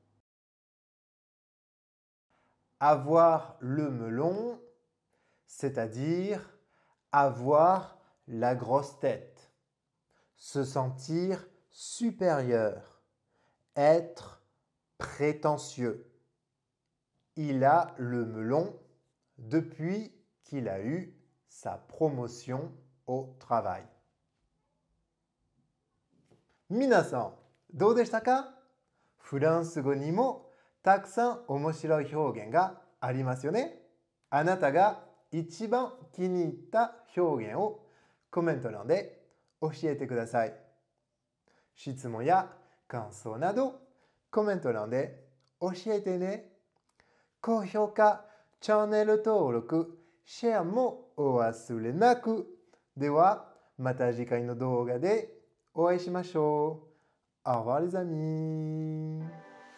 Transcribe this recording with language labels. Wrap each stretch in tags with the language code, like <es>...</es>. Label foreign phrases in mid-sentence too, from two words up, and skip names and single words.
<fr>Avoir le melon, c'est-à-dire avoir la grosse tête, se sentir supérieur, être prétentieux. Il a le melon depuis qu'il a eu sa promotion au travail.</fr> <ja>皆さん、どうでしたか？フランス語にもたくさん面白い表現がありますよね。あなたが一番気に入った表現をコメント欄で教えてください。質問や感想などコメント欄で教えてね。高評価、チャンネル登録、シェアもお忘れなく。では、また次回の動画でお会いしましょう。</ja> <fr>Au revoir les amis!</fr>